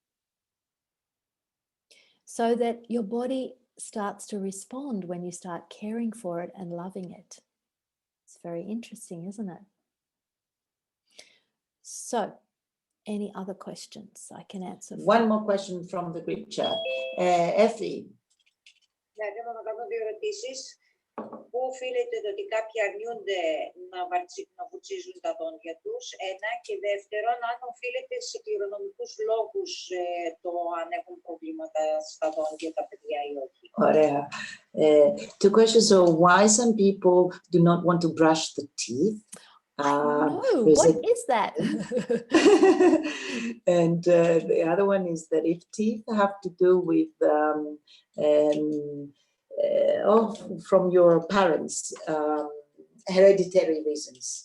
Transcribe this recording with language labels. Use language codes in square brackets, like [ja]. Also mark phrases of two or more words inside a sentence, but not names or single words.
[en] So that your body starts to respond when you start caring for it and loving it. It's very interesting, isn't it? So, any other questions I can answer? One more question from the Greek chat. Effie. [el] Ναι, θέλω να κάνω 2 ερωτήσεις. Πού οφείλεται το ότι κάποιοι αρνιούνται να βουτσίζουν τα δόντια τους, ένα, και δεύτερον, αν οφείλεται σε κληρονομικούς λόγους το αν έχουν προβλήματα στα δόντια τα παιδιά ή όχι. [en] Ωραία. 2 questions. So why some people do not want to brush the teeth? What is that? And the other one is that if teeth have to do with from your parents, hereditary reasons.